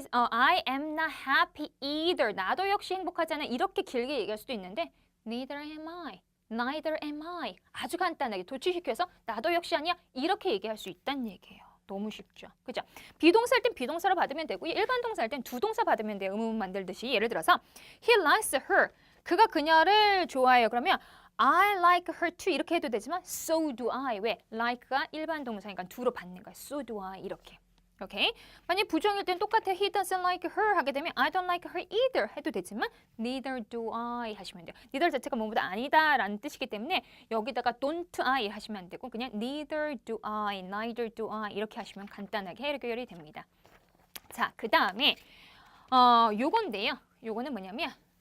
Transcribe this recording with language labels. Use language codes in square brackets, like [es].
[en] I am not happy either. [ko] 나도 역시 행복하지 않아. 이렇게 길게 얘기할 수도 있는데 [en] neither am I. neither am I. [ko] 아주 간단하게 도치시켜서 나도 역시 아니야. 이렇게 얘기할 수 있다는 얘기예요. 너무 쉽죠. 그죠? 비동사일 땐 비동사로 받으면 되고 일반 동사일 땐 두 동사 받으면 돼요. 의문문 만들듯이. 예를 들어서 [en] He likes her. [ko] 그가 그녀를 좋아해요. 그러면 [en] I like her too [ko] 이렇게 해도 되지만 [en] so do I. [ko] 왜? like가 일반 동사니까 do로 받는 거야. [en] so do I [ko] 이렇게. 오케이? 만약 부정일 땐 똑같아. [en] He doesn't like her [ko] 하게 되면 [en] I don't like her either [ko] 해도 되지만 [en] neither do I [ko] 하시면 돼요. neither 자체가 뭐보다 아니다 라는 뜻이기 때문에 여기다가 [en] don't I [ko] 하시면 안 되고 그냥 [en] neither do I, neither do I [ko] 이렇게 하시면 간단하게 해결이 됩니다. 자, 그 다음에 요건데요. 요거는 뭐냐면